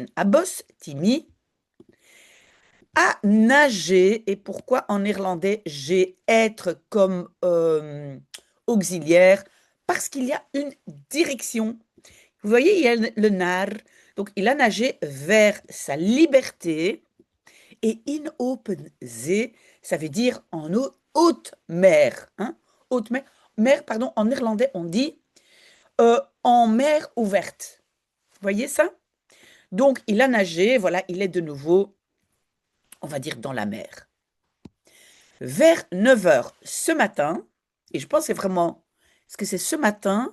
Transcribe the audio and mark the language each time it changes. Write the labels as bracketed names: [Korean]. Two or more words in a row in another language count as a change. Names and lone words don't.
[French] À bosse, Timmy, à nager. Et pourquoi en néerlandais j'ai être comme auxiliaire? Parce qu'il y a une direction. Vous voyez, il y a le nar. Donc, il a nagé vers sa liberté. [Dutch] Et in open zee, [French] ça veut dire en haute mer. Hein? Haute mer. Mer, pardon, en néerlandais, on dit en mer ouverte. Vous voyez ça? Donc, il a nagé, voilà, il est de nouveau, on va dire, dans la mer. Vers 9 heures ce matin, et je pense que c'est vraiment, est-ce que c'est ce matin?